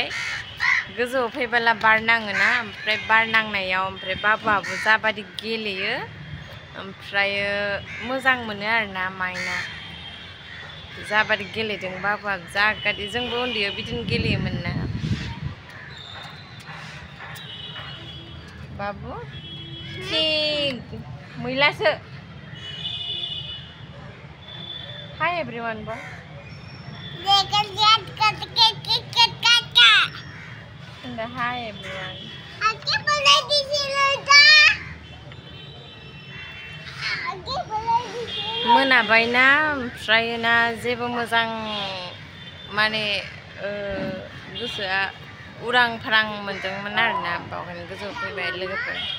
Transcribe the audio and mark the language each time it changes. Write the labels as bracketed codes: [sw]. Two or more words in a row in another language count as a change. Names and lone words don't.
[brx] गोजौआव फैबोला बार नाङोना, ओमफ्राय बार नांनायाव ओमफ्राय बाबुआबो जाबादि गेलेयो, ओमफ्रायो मोजां मोनो आरोना माइना। जाबादि गेलेदों बाबुआ, जागादि जोंबो उन्दैयाव बिदिनो गेलेयोमोन ना। बाबु मैलासो। [en] Hi everyone, boy. Hi everyone. [brx] मोनाबायना, ओमफ्रायना जेबो मोजां माने गोसोआ उरां फारां मोनदोंमोन आरोना, बावहायनो गोजौआव फैबाय लोगोफोर।